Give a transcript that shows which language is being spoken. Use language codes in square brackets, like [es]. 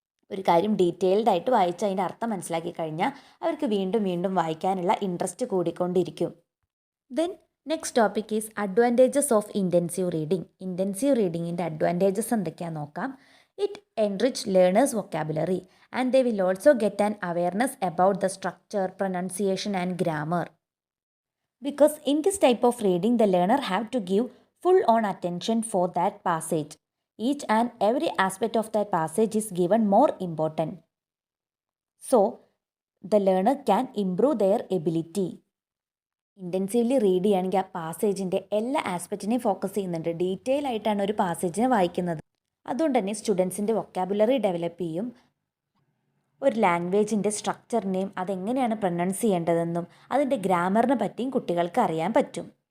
[ml] ഒരു കാര്യം ഡീറ്റെയിൽഡ് ആയിട്ട് വായിച്ച് അതിൻ്റെ അർത്ഥം മനസ്സിലാക്കി കഴിഞ്ഞാൽ അവർക്ക് വീണ്ടും വീണ്ടും വായിക്കാനുള്ള interest കൂടിക്കൊണ്ടിരിക്കും. [en] Then next topic is advantages of intensive reading. [ml] Intensive റീഡിങ്ങിൻ്റെ advantages എന്തൊക്കെയാണെന്ന് നോക്കാം. [en] It enrich learners vocabulary and they will also get an awareness about the structure, pronunciation and grammar. Because in this type of reading, the learner have to give full on attention for that passage. Each and every aspect of that passage is given more important. So, the learner can improve their ability. [ml] Intensively read ചെയ്യുകയാണെങ്കിൽ ആ പാസേജിൻ്റെ എല്ലാ ആസ്പെക്റ്റിനെയും focus ചെയ്യുന്നുണ്ട്. Detail ആയിട്ടാണ് ഒരു പാസേജിനെ വായിക്കുന്നത്. അതുകൊണ്ട് തന്നെ സ്റ്റുഡൻസിൻ്റെ vocabulary develop ചെയ്യും. ഒരു ലാംഗ്വേജിൻ്റെ സ്ട്രക്ചറിനെയും അതെങ്ങനെയാണ് പ്രൊനൗൺസ് ചെയ്യേണ്ടതെന്നും അതിൻ്റെ ഗ്രാമറിനെ പറ്റിയും കുട്ടികൾക്ക് അറിയാൻ പറ്റും.